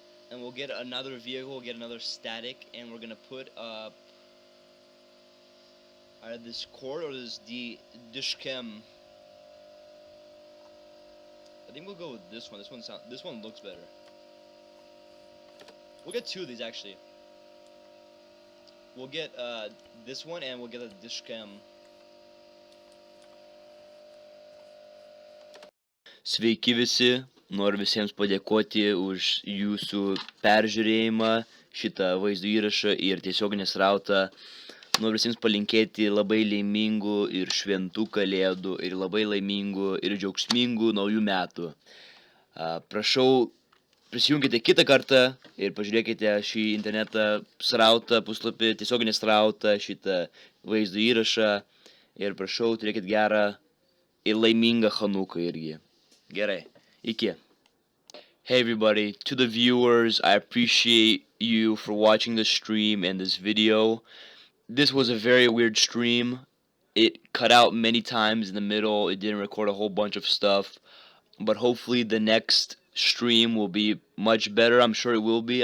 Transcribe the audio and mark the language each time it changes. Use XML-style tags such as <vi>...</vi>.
<en>And we'll get another vehicle, we'll get another static, and we're gonna put up either this cord or this dishcam. I think we'll go with this one. This one looks better. We'll get two of these actually. We'll get this one, and we'll get a dishcam.</en> <lt>Sveiki visi, noriu visiems padėkoti už jūsų peržiūrėjimą, šitą vaizdo įrašą ir tiesioginį srautą. Noriu visiems palinkėti labai laimingų ir šventų kalėdų ir labai laimingų ir džiaugsmingų naujų metų. Prašau, prisijunkite kitą kartą ir pažiūrėkite šį internetą srautą, puslapį, tiesioginį srautą, šitą vaizdo įrašą ir prašau, turėkit gerą ir laimingą Chanuką irgi. Gerai, iki.</lt> <en>Hey everybody, to the viewers, I appreciate you for watching the stream and this video. This was a very weird stream. It cut out many times in the middle. It didn't record a whole bunch of stuff. But hopefully the next stream will be much better. I'm sure it will be.</en>